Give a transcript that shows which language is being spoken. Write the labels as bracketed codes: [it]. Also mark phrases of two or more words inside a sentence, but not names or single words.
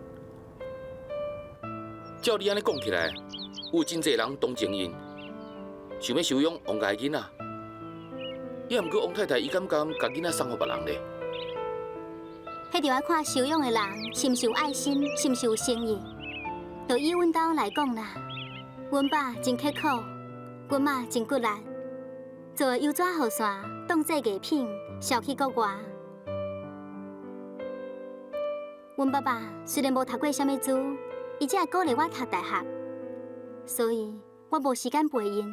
[nan] 照你安尼讲起来，有真侪人同情因，想要收养王家的囡仔。也毋过王太太伊敢甲囡仔送互别人咧？迄就要看收养的人是毋是有爱心，是毋是有诚意。就以阮兜来讲啦，阮爸真刻苦，阮妈真骨力，做油纸雨伞当做艺品销去国外。阮爸爸虽然无读过啥物书，伊只会鼓励我读大学，所以我无时间陪因。